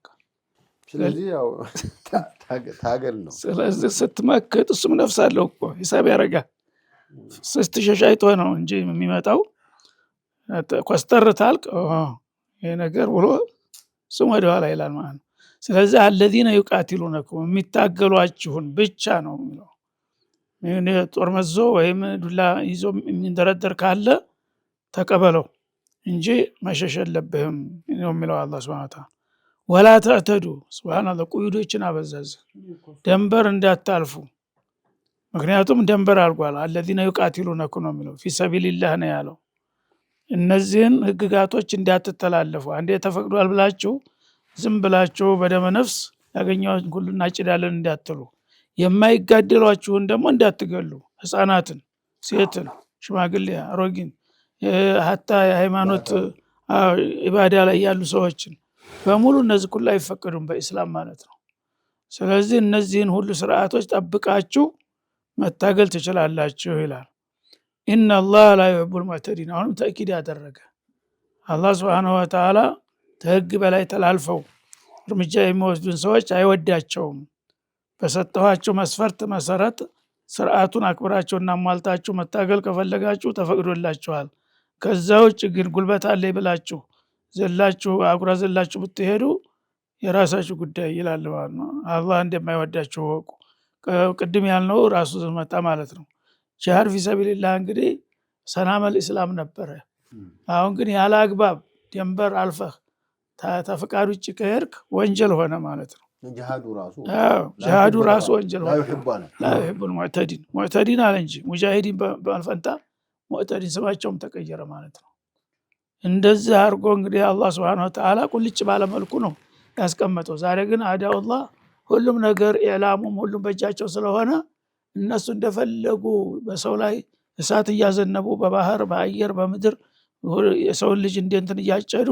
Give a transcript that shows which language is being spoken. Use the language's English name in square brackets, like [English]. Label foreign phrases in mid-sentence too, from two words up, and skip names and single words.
[Amharic] ስለዚህ ያው ታገል ነው ስለዚህ ስትመክት እሱም ነፍስ አለው እኮ ሂሳብ ያረጋል ስትሸሽ አይቶ ነው እንጂ የሚመጣው ኮስተር ታልቅ ይሄ ነገር ብሎ ስም ወደ ኋላ ይላል ማለት ነው ስለዚህ [Arabic] الذين يقاتلونكم [Amharic] የሚታገሏችሁን ብቻ ነው የሚለው ጦር መዞ ወይም ዱላ ይዞ የሚንደረደር ካለ ተቀበለው እንጂ መሸሽ የለብህም ነው የሚለው አላህ [Arabic] سبحانه وتعالى ولا تعتدوا [Amharic] ሱብሃንአላህ ቁዩዶችን አበዛዝ ደንበር እንዳታልፉ ምክንያቱም ደንበር አልጓል [Arabic] الذين يقاتلونكم [Amharic] ነው የሚለው [Arabic] في سبيل الله [Amharic] ነው ያለው እነዚህን ህግጋቶች እንዳትተላለፉ አንዴ ተፈቅዷል ብላችሁ ዝም ብላችሁ በደመ ነፍስ ያገኛውን ሁሉ እናጭዳለን እንዳትሉ የማይጋደሏችሁን ደግሞ እንዳትገሉ ህፃናትን ሴትን ሽማግሌ አሮጊን hatta የሃይማኖት ኢባዳ ላይ ያሉ ሰዎችን በሙሉ እነዚህ ሁሉ አይፈቀዱም በእስላም ማለት ነው ስለዚህ እነዚህን ሁሉ ስርዓቶች ጠብቃችሁ መታገል ትችላላችሁ ይላል [Arabic] إن الله لا يحب المعتدين [Amharic] አሁንም ተእኪድ ያደረገ አላህ [Arabic] سبحانه وتعالى [Amharic] ተህግ በላይ ተላልፈው እርምጃ የሚወስዱን ሰዎች አይወዳቸውም በሰጠኋቸው መስፈርት መሰረት ስርዓቱን አክብራቸውና ማልታችሁ መታገል ከፈለጋችሁ ተፈቅዶላችኋል ከዛው ውጭ ግን ጉልበት አለ ይብላችሁ ዘላችሁ አጉራ ዘላችሁ ብትሄዱ የራሳችሁ ጉዳይ ይላል ማለት ነው አላህ እንደማይወዳችሁ ወቁ ቅድም ያልነው ራሱ መጣ ማለት ነው [Arabic] جهاد في سبيل الله [Amharic] እንግዲህ [Arabic] سلام الإسلام [Amharic] ነበር አሁን ግን ያለ አግባብ ደንበር አልፈህ ተፈቃዱ ውጭ ከሄድክ ወንጀል ሆነ ማለት ነው ጂሃዱ ራሱ ወንጀል ሆነ [Arabic] لا يحب المعتدين معتدين [Amharic] አለ እንጂ ሙጃሂዲን በአልፈንታ ሙዕተዲን ስማቸውም ተቀየረ ማለት ነው እንደዚህ አርጎ እንግዲህ አላህ [Arabic] سبحانه وتعالى [Amharic] ቁልጭ ባለ መልኩ ነው ያስቀመጠው ዛሬ ግን አዳውላህ ሁሉም ነገር ኢዕላሙም ሁሉም በእጃቸው ስለሆነ እነሱ እንደፈለጉ በሰው ላይ እሳት ያዘነቡ በባህር በአየር በምድር የሰው ልጅ እንደንትን ያጨዱ